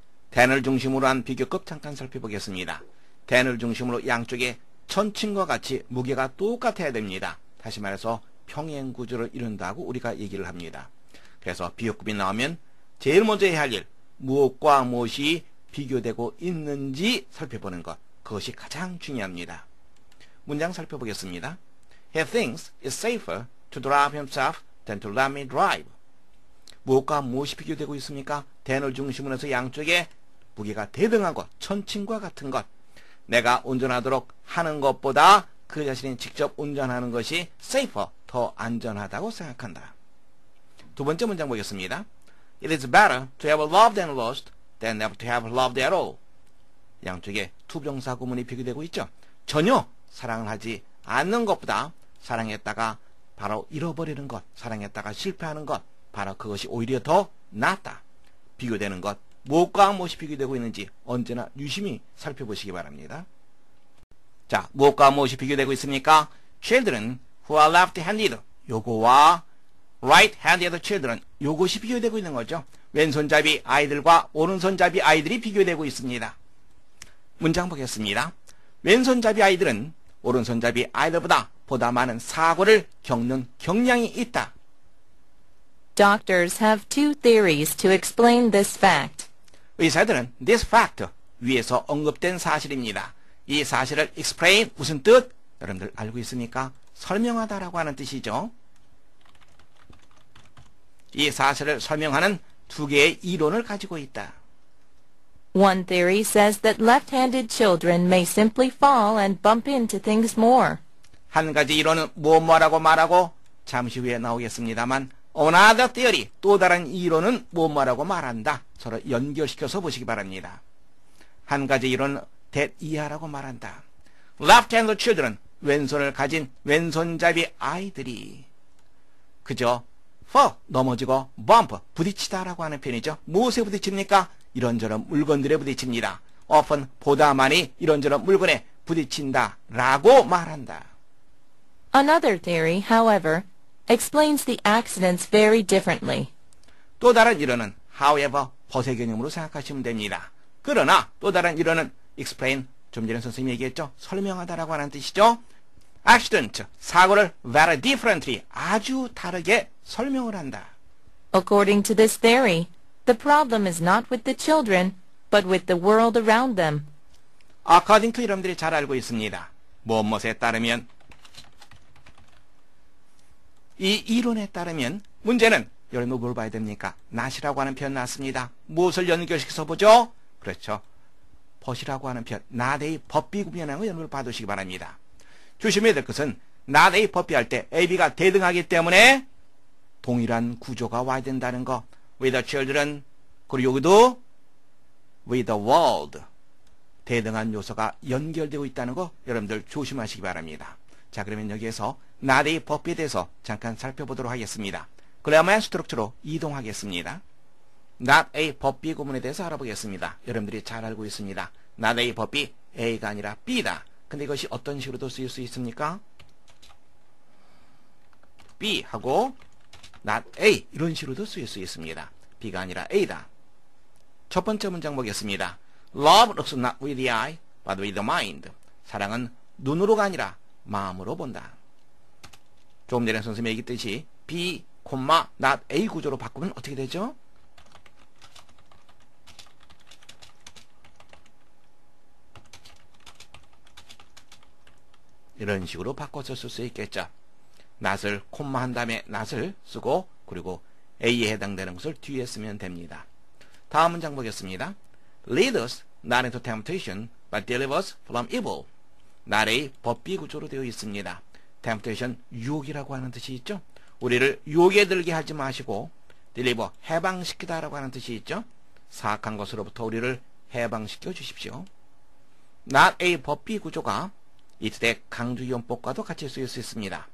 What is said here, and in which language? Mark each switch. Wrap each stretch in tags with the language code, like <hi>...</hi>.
<ko>then을 중심으로 한 비교급 잠깐 살펴보겠습니다. then을 중심으로 양쪽에 천칭과 같이 무게가 똑같아야 됩니다. 다시 말해서 평행 구조를 이룬다고 우리가 얘기를 합니다. 그래서 비교급이 나오면 제일 먼저 해야 할 일, 무엇과 무엇이 비교되고 있는지 살펴보는 것, 그것이 가장 중요합니다. 문장 살펴보겠습니다.</ko> <en>He thinks it's safer to drive himself than to let me drive.</en> <ko>무엇과 무엇이 비교되고 있습니까? then을 중심으로 해서 양쪽에 무게가 대등한 것, 천칭과 같은 것, 내가 운전하도록 하는 것보다 그 자신이 직접 운전하는 것이 safer, 더 안전하다고 생각한다. 두 번째 문장 보겠습니다.</ko> <en>It is better to have loved and lost than never to have loved at all.</en> <ko>양쪽에 투부정사 구문이 비교되고 있죠. 전혀 사랑을 하지 않는 것보다 사랑했다가 바로 잃어버리는 것, 사랑했다가 실패하는 것, 바로 그것이 오히려 더 낫다. 비교되는 것, 무엇과 무엇이 비교되고 있는지 언제나 유심히 살펴보시기 바랍니다. 자, 무엇과 무엇이 비교되고 있습니까?</ko> <en>Children who are left-handed,</en> <ko>요거와</ko> <en>right-handed children,</en> <ko>요것이 비교되고 있는 거죠. 왼손잡이 아이들과 오른손잡이 아이들이 비교되고 있습니다. 문장 보겠습니다. 왼손잡이 아이들은 오른손잡이 아이들보다 보다 많은 사고를 겪는 경향이 있다.</ko> <en>Doctors have two theories to explain this fact.</en> <ko>의사들은</ko> <en>this fact,</en> <ko>위에서 언급된 사실입니다. 이 사실을 explain, 무슨 뜻? 여러분들 알고 있습니까? 설명하다라고 하는 뜻이죠. 이 사실을 설명하는 두 개의 이론을 가지고 있다.</ko> <en>One theory says that left-handed children may simply fall and bump into things more.</en> <ko>한 가지 이론은 뭐라고 말하고 잠시 후에 나오겠습니다만</ko> <en>another theory,</en> <ko>또 다른 이론은 뭐라고 말한다. 서로 연결시켜서 보시기 바랍니다. 한 가지 이론은 that 이하라고 말한다. left-handed children, 왼손을 가진 왼손잡이 아이들이 그저 fall, 넘어지고 bump, 부딪히다라고 하는 표현이죠. 무엇에 부딪힙니까? 이런저런 물건들에 부딪힙니다. often, 보다 많이 이런저런 물건에 부딪힌다라고 말한다.</ko> <en>Another theory, however, explains the accidents very differently.</en> <ko>또 다른 이론은 however, 벗의 개념으로 생각하시면 됩니다. 그러나 또 다른 이론은 explain, 좀 전에 선생님이 얘기했죠. 설명하다라고 하는 뜻이죠. accident, 사고를</ko> <en>very differently,</en> <ko>아주 다르게 설명을 한다.</ko> <en>According to this theory, the problem is not with the children, but with the world around them. according to</en> <ko>여러분들이 잘 알고 있습니다. 무엇에 따르면 이 이론에 따르면 문제는 여러분 뭘 봐야 됩니까? not이라고 하는 표현 나왔습니다. 무엇을 연결시켜서 보죠? 그렇죠. but이라고 하는 표현, not A, but B 구분이라는 거 여러분 봐두시기 바랍니다. 조심해야 될 것은 not A, but B 할 때 A, B가 대등하기 때문에 동일한 구조가 와야 된다는 거.</ko> <en>with the children,</en> <ko>그리고 여기도</ko> <en>with the world.</en> <ko>대등한 요소가 연결되고 있다는 거 여러분들 조심하시기 바랍니다. 자, 그러면 여기에서 not A, but B에 대해서 잠깐 살펴보도록 하겠습니다. 그래야만 스트럭처로 이동하겠습니다. not A, but B 구문에 대해서 알아보겠습니다. 여러분들이 잘 알고 있습니다. not A, but B, A가 아니라 B다. 근데 이것이 어떤 식으로도 쓰일 수 있습니까? B하고 not A 이런 식으로도 쓰일 수 있습니다. B가 아니라 A다. 첫 번째 문장 보겠습니다.</ko> <en>Love looks not with the eye, but with the mind.</en> <ko>사랑은 눈으로가 아니라 마음으로 본다. 조금 전에 선생님이 얘기했듯이 B, not A 구조로 바꾸면 어떻게 되죠? 이런 식으로 바꿔서 쓸 수 있겠죠. not을 콤마 한 다음에 not을 쓰고 그리고 A에 해당되는 것을 뒤에 쓰면 됩니다. 다음 문장 보겠습니다.</ko> <en>Lead us not into temptation, but deliver us from evil.</en> <ko>not A, but B 구조로 되어 있습니다. temptation, 유혹이라고 하는 뜻이 있죠. 우리를 유혹에 들게 하지 마시고 deliver, 해방시키다라고 하는 뜻이 있죠. 사악한 것으로부터 우리를 해방시켜 주십시오. not A, but B 구조가 이때 강주용법과도 같이 쓰일 수 있습니다.</ko>